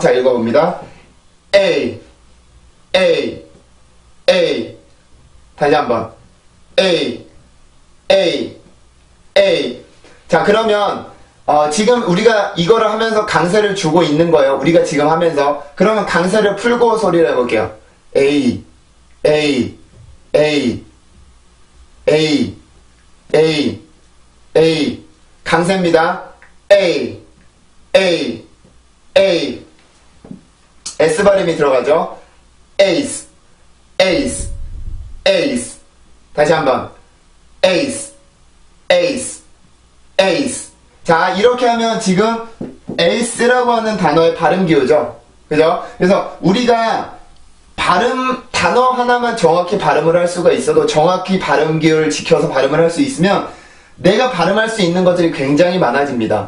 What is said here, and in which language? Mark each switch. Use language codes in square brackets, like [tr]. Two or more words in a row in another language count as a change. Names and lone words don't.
[ko] 자, 읽어봅니다. [en] A, A, A. [ko] 다시 한번. [en] A, A, A. [ko] 자, 그러면 지금 우리가 이거를 하면서 강세를 주고 있는 거예요. 우리가 지금 하면서. 그러면 강세를 풀고 소리를 해볼게요. [en] A, A, A, A, A, A. [ko] 강세입니다. [en] A, A, A. [ko] S 발음이 들어가죠. [en] Ace, Ace, Ace. [ko] 다시 한번. [en] Ace, Ace, Ace. [ko] 자, 이렇게 하면 지금 ace라고 하는 단어의 발음 기호죠. 그죠? 그래서 우리가 단어 하나만 정확히 발음을 할 수가 있어도 정확히 발음 기호를 지켜서 발음을 할 수 있으면 내가 발음할 수 있는 것들이 굉장히 많아집니다.